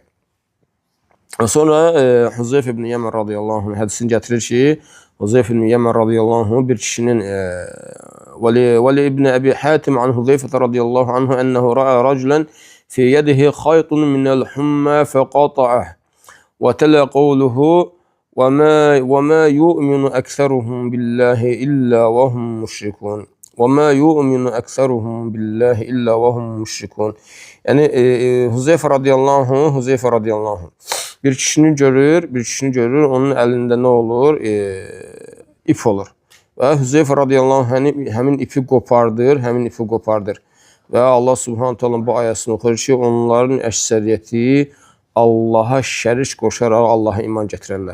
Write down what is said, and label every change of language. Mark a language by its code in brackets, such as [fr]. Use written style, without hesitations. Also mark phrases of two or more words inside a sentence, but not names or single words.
[az] Sonra Huzeyf ibn Yəmən [ar] رضي الله عنه [az] hədisini gətirir ki, Huzeyf ibn Yəmən [ar] رضي الله عنه [az] bir kişinin [ar] ولي ابن أبي حاتم عن حذيفة رضي الله عنه أنه رأى رجلا في يده خيط من الحمى فقطعه. وتلا قوله وما يؤمن أكثرهم بالله إلا وهم مشركون. وما يؤمن أكثرهم بالله إلا وهم مشركون. [az] Yəni Huzeyfə radiyallahu anh bir kişini görür, onun əlində nə olur? İp olur. Və Huzeyfə radiyallahu anh həmin ipi qopardır. Və Allah [ar] سبحانه تعالى [az] bu ayəsini oxuyur ki, onların əksəriyyəti Allaha şərik qoşaraq Allaha iman gətirərlər.